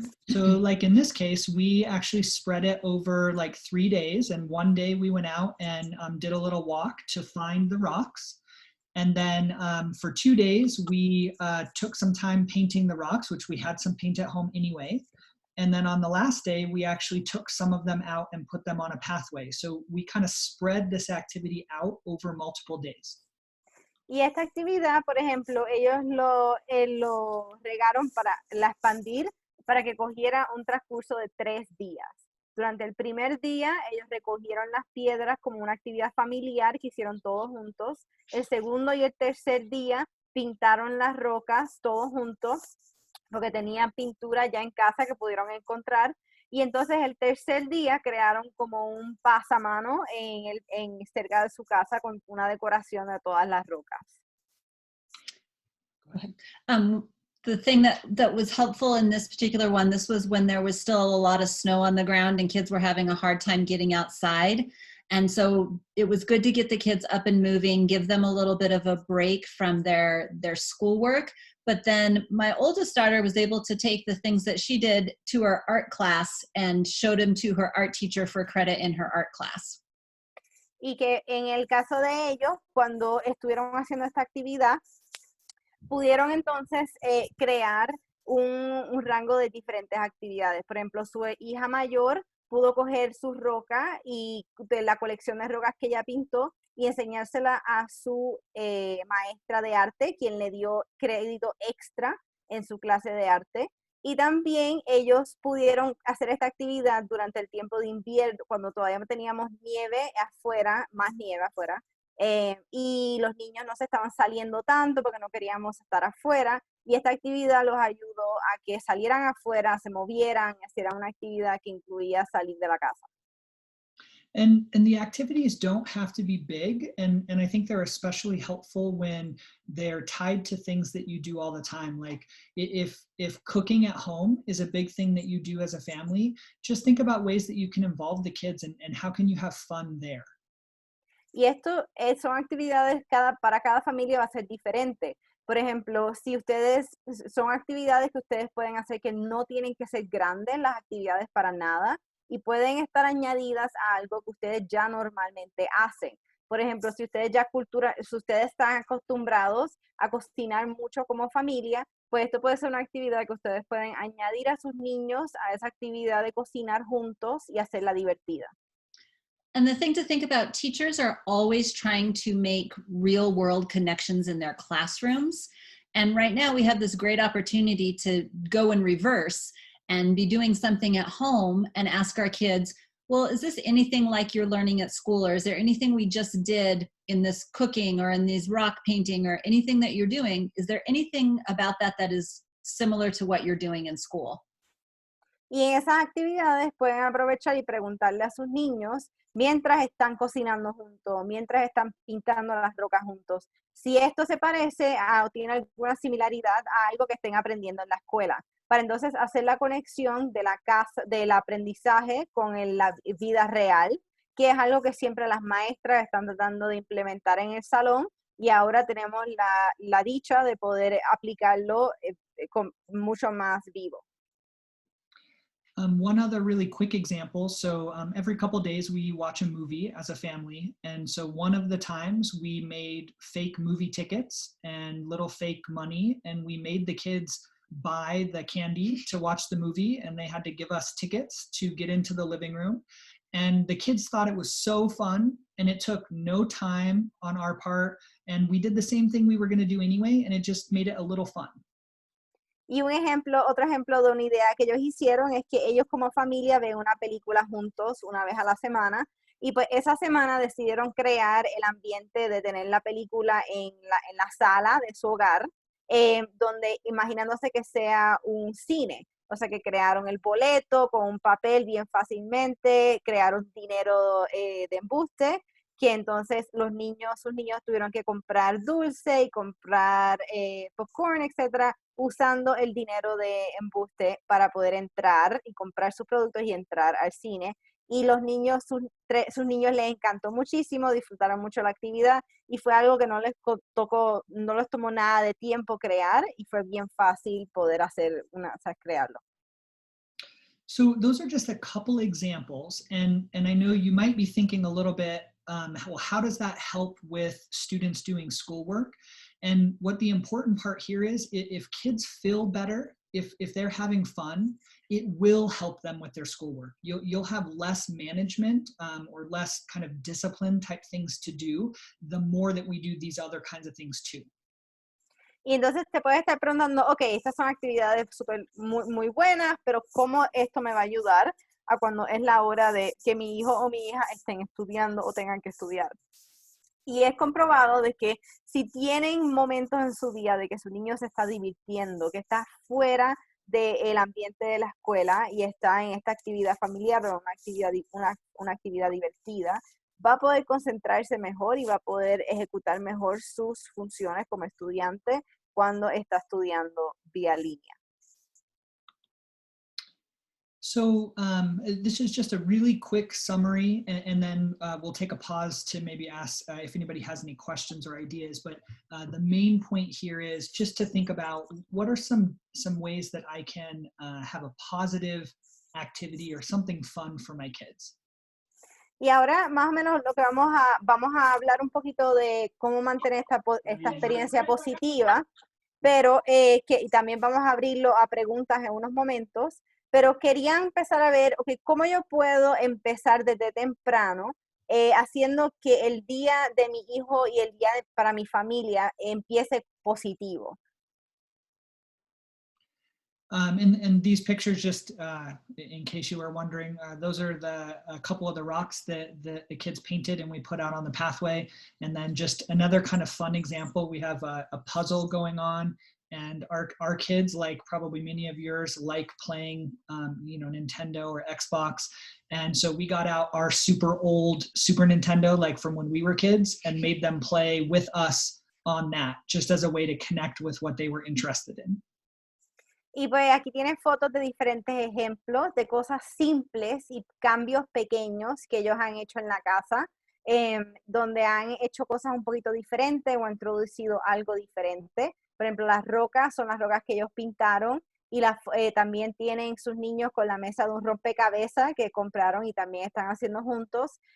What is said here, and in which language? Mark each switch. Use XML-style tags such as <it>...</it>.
<en>So like in this case, we actually spread it over like 3 days. And one day we went out and did a little walk to find the rocks. And then for 2 days, we took some time painting the rocks, which we had some paint at home anyway. And then on the last day, we actually took some of them out and put them on a pathway. So we kind of spread this activity out over multiple days.</en> <es>Y esta actividad, por ejemplo, ellos lo regaron para la expandir para que cogiera un transcurso de 3 días. Durante el primer día, ellos recogieron las piedras como una actividad familiar que hicieron todos juntos. El segundo y el tercer día pintaron las rocas todos juntos porque tenían pintura ya en casa que pudieron encontrar. Y entonces el tercer día crearon como un pasamano cerca de su casa con una decoración de todas las rocas.</es> <en>Go ahead. The thing that was helpful in this particular one, this was when there was still a lot of snow on the ground and kids were having a hard time getting outside. And so it was good to get the kids up and moving, give them a little bit of a break from their schoolwork. But then my oldest daughter was able to take the things that she did to her art class and showed them to her art teacher for credit in her art class.</en> <es>Y que en el caso de ellos, cuando estuvieron haciendo esta actividad, pudieron entonces crear un rango de diferentes actividades. Por ejemplo, su hija mayor pudo coger sus rocas y de la colección de rocas que ella pintó y enseñársela a su maestra de arte, quien le dio crédito extra en su clase de arte. Y también ellos pudieron hacer esta actividad durante el tiempo de invierno, cuando todavía teníamos nieve afuera, más nieve afuera, y los niños no se estaban saliendo tanto porque no queríamos estar afuera. Y esta actividad los ayudó a que salieran afuera, se movieran, hicieran una actividad que incluía salir de la casa.</es> <en>And the activities don't have to be big, and I think they're especially helpful when they're tied to things that you do all the time. Like if cooking at home is a big thing that you do as a family, just think about ways that you can involve the kids and how can you have fun there.</en> <es>Y esto son actividades para cada familia va a ser diferente. Por ejemplo, si ustedes son actividades que ustedes pueden hacer que no tienen que ser grandes las actividades para nada y pueden estar añadidas a algo que ustedes ya normalmente hacen. Por ejemplo, si ustedes están acostumbrados a cocinar mucho como familia, pues esto puede ser una actividad que ustedes pueden añadir a sus niños a esa actividad de cocinar juntos y hacerla divertida.</es> <en>And the thing to think about, teachers are always trying to make real world connections in their classrooms. And right now we have this great opportunity to go in reverse and be doing something at home and ask our kids, well, is this anything like you're learning at school? Or is there anything we just did in this cooking or in these rock painting or anything that you're doing? Is there anything about that is similar to what you're doing in school?</en> <es>Y en esas actividades pueden aprovechar y preguntarle a sus niños mientras están cocinando juntos, mientras están pintando las rocas juntos, si esto se parece o tiene alguna similaridad a algo que estén aprendiendo en la escuela, para entonces hacer la conexión de la casa, del aprendizaje con la vida real, que es algo que siempre las maestras están tratando de implementar en el salón y ahora tenemos la dicha de poder aplicarlo con mucho más vivo.</es> <en>One other really quick example. So every couple days we watch a movie as a family. And so one of the times we made fake movie tickets and little fake money. And we made the kids buy the candy to watch the movie. And they had to give us tickets to get into the living room. And the kids thought it was so fun. And it took no time on our part. And we did the same thing we were going to do anyway. And it just made it a little fun.</en> <es>Y otro ejemplo de una idea que ellos hicieron es que ellos como familia ven una película juntos una vez a la semana y pues esa semana decidieron crear el ambiente de tener la película en la sala de su hogar, donde imaginándose que sea un cine. O sea que crearon el boleto con un papel bien fácilmente, crearon dinero de embuste, que entonces sus niños tuvieron que comprar dulce y comprar popcorn, etcétera, usando el dinero de embuste para poder entrar y comprar sus productos y entrar al cine. Y los niños, sus niños les encantó muchísimo, disfrutaron mucho la actividad y fue algo que no les tomó nada de tiempo crear y fue bien fácil poder crearlo.</es> <en>So those are just a couple examples, and I know you might be thinking a little bit, well, how does that help with students doing schoolwork? And what the important part here is, if kids feel better, if they're having fun, it will help them with their schoolwork. You'll have less management or less kind of discipline type things to do, the more that we do these other kinds of things too.</en> <es>Y entonces te puedes estar preguntando, ok, estas son actividades muy, muy buenas, pero ¿cómo esto me va a ayudar a cuando es la hora de que mi hijo o mi hija estén estudiando o tengan que estudiar? Y es comprobado de que si tienen momentos en su día de que su niño se está divirtiendo, que está fuera del ambiente de la escuela y está en esta actividad familiar o una actividad divertida, va a poder concentrarse mejor y va a poder ejecutar mejor sus funciones como estudiante cuando está estudiando vía línea.</es> <en>So this is just a really quick summary, and then we'll take a pause to maybe ask if anybody has any questions or ideas. But the main point here is just to think about what are some ways that I can have a positive activity or something fun for my kids.</en> <es>Y ahora más o menos lo que vamos a hablar un poquito de cómo mantener esta experiencia positiva, pero y también vamos a abrirlo a preguntas en unos momentos, pero quería empezar a ver, okay, cómo yo puedo empezar desde temprano haciendo que el día de mi hijo y el día para mi familia empiece positivo.</es> <en>And these pictures, just in case you were wondering, those are a couple of the rocks that the kids painted and we put out on the pathway. And then just another kind of fun example, we have a puzzle going on, and our kids, like probably many of yours, like playing Nintendo or Xbox. And so we got out our super old Super Nintendo, like from when we were kids, and made them play with us on that, just as a way to connect with what they were interested in.</en> <es>Y pues aquí tienen fotos de diferentes ejemplos de cosas simples y cambios pequeños que ellos han hecho en la casa, donde han hecho cosas un poquito diferentes o introducido algo diferente. Por ejemplo, las rocas son las rocas que ellos pintaron y también tienen sus niños con la mesa de un rompecabezas que compraron y también están haciendo juntos.</es>